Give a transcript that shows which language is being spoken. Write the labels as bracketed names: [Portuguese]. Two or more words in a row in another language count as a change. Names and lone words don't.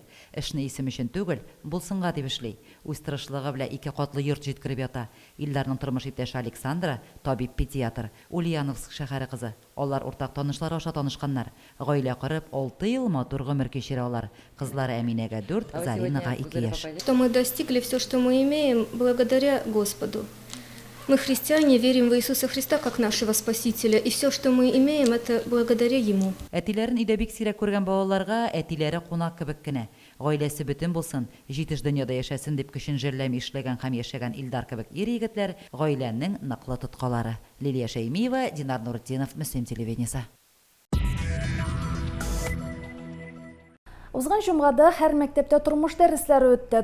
[Tatar] Эшне исем өчен түгел, булсынга дип эшли. Үз тырышлыгы белән 2 катлы йорт җиткереп ята. Илдарның тормыш иптәше Александра табиб-педиатр, Ульяновск шәһәре кызы. Алар уртак танышлар аша танышканнар. Гаилә корып 6 ел матур гомер кичерә алар. Кызлары Әминәгә 4, Заринага 2 яшь. [Russian] Что мы достигли все, что мы имеем, благодаря Господу. Мы христиане, верим в Иисуса Христа как нашего Спасителя, и все, что мы имеем, это благодаря Ему. [Tatar] Әтиләрен өйдә бик сирәк күргән балаларга әтиләре кунак кебек кенә. Гаиләсе бөтен булсын, җитеш дөньяда яшәсен дип көчен җирләми эшләгән һәм яшәгән Илдар кебек ир-егетләр гаиләнең ныклы тоткалары. Лилия Шәймиева, Динар Нуретдинов, Мөслим телевидениесе. Узган җомгада һәр мәктәптә тормыш дәресләре үтте.